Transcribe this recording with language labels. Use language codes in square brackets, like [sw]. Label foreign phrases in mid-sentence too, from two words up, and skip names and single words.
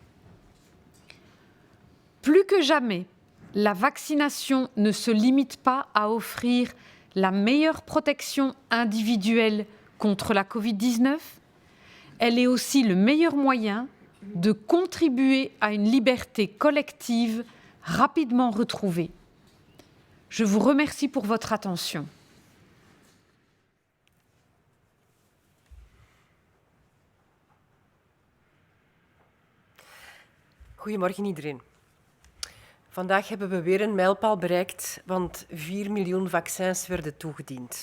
[fr] Plus que jamais, la vaccination ne se limite pas à offrir la meilleure protection individuelle contre la Covid-19, elle est aussi le meilleur moyen de contribuer à une liberté collective rapidement retrouvée. Je vous remercie pour votre attention. [nl] Goedemorgen iedereen. Vandaag hebben we weer een mijlpaal bereikt, want 4 miljoen vaccins werden toegediend.